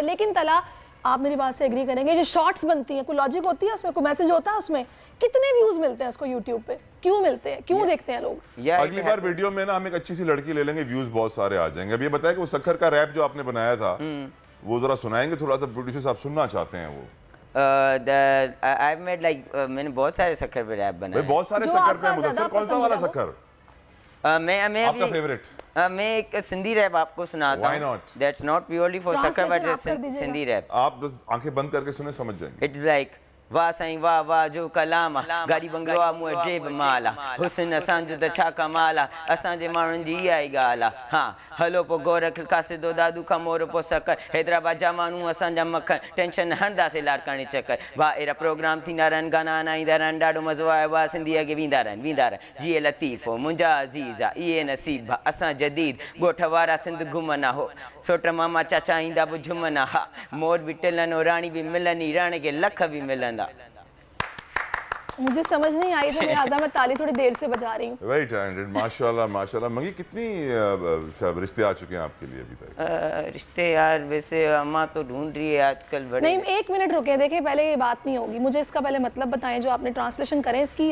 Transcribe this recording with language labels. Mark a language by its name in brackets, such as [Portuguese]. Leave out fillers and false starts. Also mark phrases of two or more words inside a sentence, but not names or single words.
[Urdu] لیکن طلہ، آپ میری بات سے ایگری کریں گے، جو شارٹس بنتی ہیں، کوئی لاجک ہوتی ہے اس میں، کوئی میسج ہوتا ہے اس میں، کتنے ویوز ملتے ہیں اس کو یوٹیوب پے? کیوں ملتے ہیں، کیوں دیکھتے ہیں لوگ? اگلی بار ویڈیو میں نا ہم ایک اچھی سی لڑکی لے لیں گے، ویوز بہت سارے آ جائیں گے. اب یہ بتایا کہ وہ سکھر کا ریپ جو آپ نے بنایا تھا، وہ ذرا سنائیں گے تھوڑا سا، پروڈیوسر صاحب سننا چاہتے ہیں وہ. [English] I've made like [Urdu] میں نے بہت سارے سکھر پے ریپ بنائے. بہت سارے سکھر پے، مدثر کون سا والا سکھر? میں آپ کا فیورٹ? میں ایک سندھی ریپ آپ کو سناتا ہوں. [English] That's not purely for सखर, but just सिंधी रैप। [Urdu] آپ بس آنکھیں بند کر کے سنے، سمجھ جائیں گے. [English] It's like [Sindhi] वाह साईं वाह वाह जो कलामा, गाड़ी बंगलो आ मुए जेब माला, हुस्न असांजो त छा कमाला, असांजे माण्हुनि जी इहा ई ॻाल्हि आहे। हाँ, हलो पोइ गोरख कासिदो दादू खां मोर पोइ सकर, हैदराबाद जा माण्हू असांजा मखण, टेंशन हणंदासीं लाड़काणी चकर। वाह अहिड़ा प्रोग्राम थींदा रहनि, गाना आनाईंदा रहनि, ॾाढो मज़ो आयो आहे, सिंधीअ खे वेंदा रहनि। जीअं लतीफ़ो मुंहिंजा अज़ीज़ा, इहे नसीब असां जदीद, ॻोठ वारा सिंध घुमना हो, सोट मामा चाचा ईंदा बि झुमना। हा, मोर बि टिलनि, राणी बि मिलनी, रण खे लख बि मिलनि। [Urdu] مجھے سمجھ نہیں آئی تھی، لہٰذا میں تالی تھوڑی دیر سے بجا رہی ہوں. [English] very talented, [Urdu] ماشاءاللہ ماشاءاللہ۔ منگی، کتنی رشتے آ چکے ہیں آپ کے لیے ابھی تک? رشتے یار ویسے اماں تو ڈھونڈ رہی ہے آج کل بڑے. نہیں، 1 منٹ رکے، دیکھیے پہلے یہ بات نہیں ہوگی، مجھے اس کا پہلے مطلب بتائیں جو آپ نے ٹرانسلیشن کریں اس کی.